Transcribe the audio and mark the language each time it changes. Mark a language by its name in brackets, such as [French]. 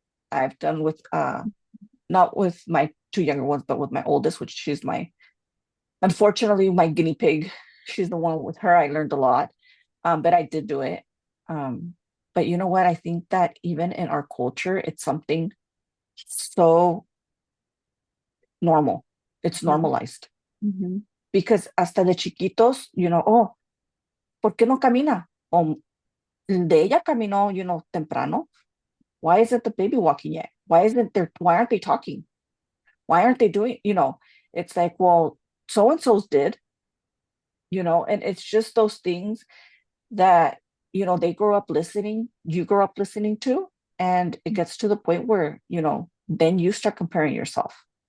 [English] I've done with not with my two younger ones, but with my oldest, which she's my unfortunately my guinea pig. She's the one. With her I learned a lot. But I did do it. Um, but you know what? I think that even in our culture, it's something so normal. It's Yeah. normalized Hmm. because [Spanish] hasta de chiquitos, oh, ¿por qué no camina? O de ella caminó, temprano. [English] Why isn't the baby walking yet? Why aren't they talking? Why aren't they doing, it's like, well, so and so's did, and it's just those things that, they grow up listening, you grow up listening to, and it gets to the point where, then you start comparing yourself,